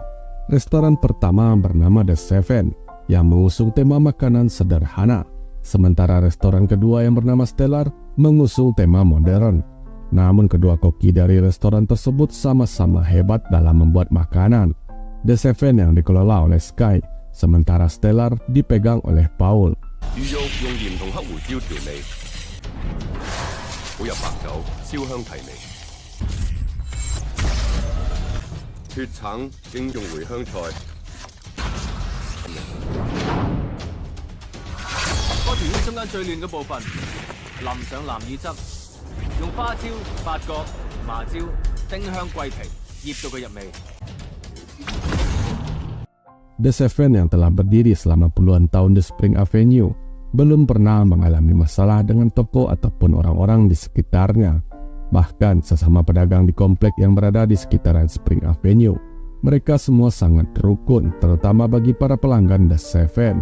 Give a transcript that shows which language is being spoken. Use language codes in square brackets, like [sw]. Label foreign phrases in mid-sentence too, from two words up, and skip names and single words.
[id] Restoran pertama bernama The Seven, yang mengusung tema makanan sederhana. Sementara restoran kedua yang bernama Stellar mengusung tema modern. Namun kedua koki dari restoran tersebut sama-sama hebat dalam membuat makanan. The Seven yang dikelola oleh Sky, sementara Stellar dipegang oleh Paul. [yue] 魚肉用鹽同黑胡椒調味，好有白酒，燒香提味。血橙應用茴香菜。嗰條圈中間最亂嘅部分，淋上南乳汁，用花椒、八角、麻椒、丁香、桂皮醃到佢入味。 [id] The Seven yang telah berdiri selama puluhan tahun di Spring Avenue belum pernah mengalami masalah dengan toko ataupun orang-orang di sekitarnya. Bahkan sesama pedagang di komplek yang berada di sekitaran Spring Avenue, mereka semua sangat rukun, terutama bagi para pelanggan The Seven.